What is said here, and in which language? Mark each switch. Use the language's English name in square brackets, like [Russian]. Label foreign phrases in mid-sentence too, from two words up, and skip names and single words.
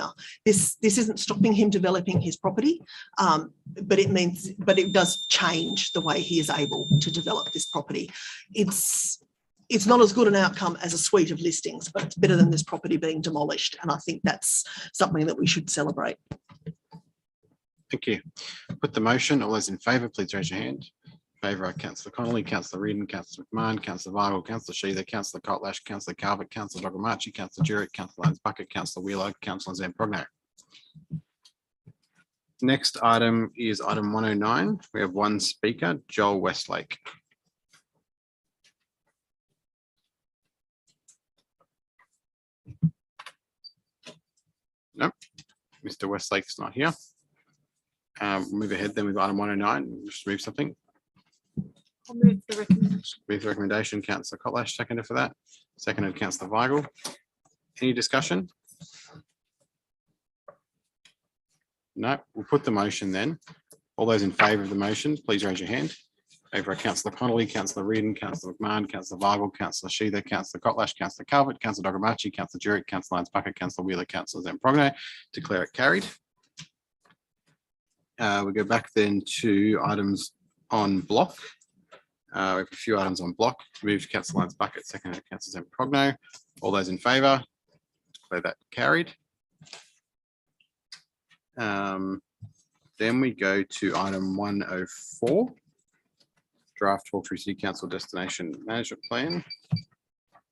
[English] This isn't stopping him developing his property, but it does change the way he is able to develop this property. It's not as good an outcome as a suite of listings, but it's better than this property being demolished, and I think that's something that we should celebrate. Thank you. Put the motion. All those in favour, please raise your hand. In favour are Councillor Connolly, Councillor Reardon, Councillor McMahon, Councillor Vital, Councillor Sheether, Councillor Cotlash, Councillor Calvert, Councillor Dogamachi, Councillor Jurek, Councillor Lyons Bucket, Councillor Wheeler, Councillor Zamprogno. Next item is item 109. We have one speaker, Joel Westlake. Nope, Mr. Westlake's not here. Move ahead then with item 109. Just move something. I'll move the recommendation. Move the recommendation. Councillor Cotlash, seconded for that. Seconded Councillor Weigel. Any discussion? No, we'll put the motion then. All those in favour of the motion, please raise your hand. Favour are Councillor Connolly, Councillor Reardon, Councillor McMahon, Councillor Weigel, Councillor Sheether, Councillor Cotlash, Councillor Calvert, Councillor Dogamachi, Councillor Jurek, Councillor Lyons Bucket, Councillor Wheeler, Councillor Zamprogno. Declare it carried. We go back then to items on block. We have a few items on block. Move Councillor Lyons Bucket, seconded Councillor Zamprogno. All those in favour, declare that carried. Then we go to item 104, draft Hawkesbury City Council Destination Management Plan.